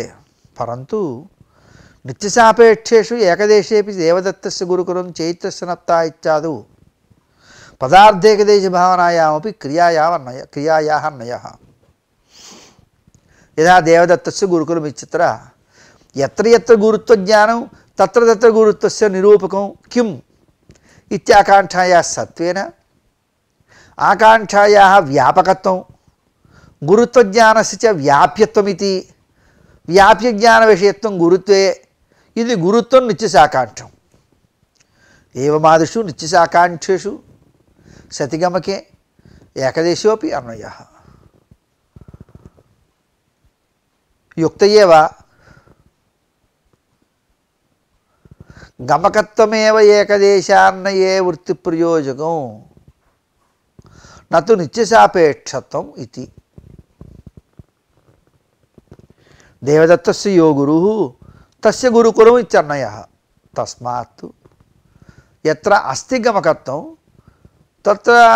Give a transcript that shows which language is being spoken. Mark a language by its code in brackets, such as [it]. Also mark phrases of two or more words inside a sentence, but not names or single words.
[sa] परन्तु नित्यसापेक्षेषु एकदेशेऽपि देवदत्तस्य गुरुकुलं चैत्रस्य नत्ता इत्यादौ पदार्थेकदेशभावनायामपि क्रियायाः अन्वयः। यथा देवदत्तस्य गुरुकुलम् इत्यत्र यत्र यत्र गुरुत्वज्ञानं तत्र तत्र गुरुत्वस्य निरूपकं किम् इत्याकाङ्क्षायाः सत्त्वेन आकाङ्क्षायाः व्यापकत्वं గురుత్వజ్ఞానస్య చ వ్యాప్యత్వమితి వ్యాప్యజ్ఞానవిషయత్వం గురుత్వే ఇది గురుత్వం నిత్యశాకాంక్షం ఏవమాదిషు నిత్యశాకాంక్షేషు సతిగమకే ఏకదేశోపి అన్వయః యుక్త ఏవ గమకత్వమేవ ఏకదేశాన్నయే వృత్తి ప్రయోజకం నతు నిత్యసాపేక్షత్వం ఇది దేవదత్తస్య యో గురుః తస్య గురుకులం ఇత్యన్వయః తస్మాత్ యత్ర అస్తి గమకత్వం తత్ర